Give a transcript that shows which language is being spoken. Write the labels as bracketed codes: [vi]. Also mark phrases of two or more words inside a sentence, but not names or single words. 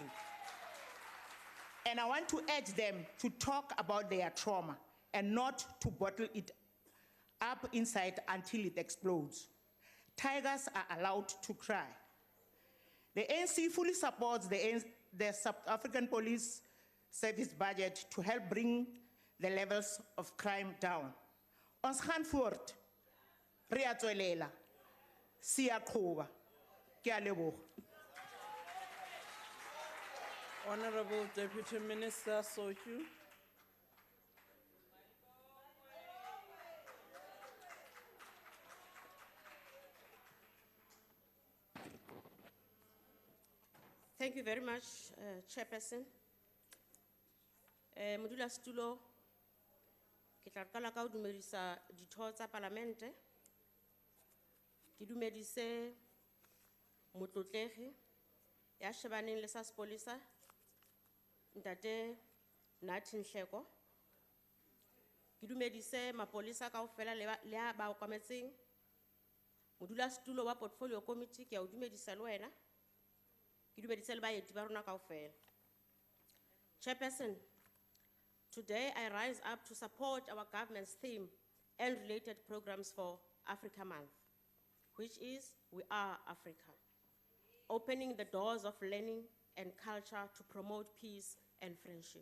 [en] And I want to urge them to talk about their trauma and not to bottle it up inside until it explodes. Tigers are allowed to cry. The ANC fully supports the South African Police Service budget to help bring the levels of crime down. [af] Ons gaan voort. [tn] Re a tswelela. [xh] Siya qhoba. [st] Ke a leboga. [en] Honorable Deputy Minister Sochu. Thank you very much, Chairperson. [st] Modula Stulo, ke tla qala ka ho dumedisa ditho tsa Palamente. Ke dumedise motlotlegi ya shebaneng le sa sepolesa, Ntate Nathi Nhleko. Ke dumedise mapolisa kaofela le a ba okametseng. Modula Stulo wa Portfolio Committee ke a o dumedisa le wena. [en] Chairperson, today I rise up to support our government's theme and related programs for Africa Month, which is We Are Africa, opening the doors of learning and culture to promote peace and friendship.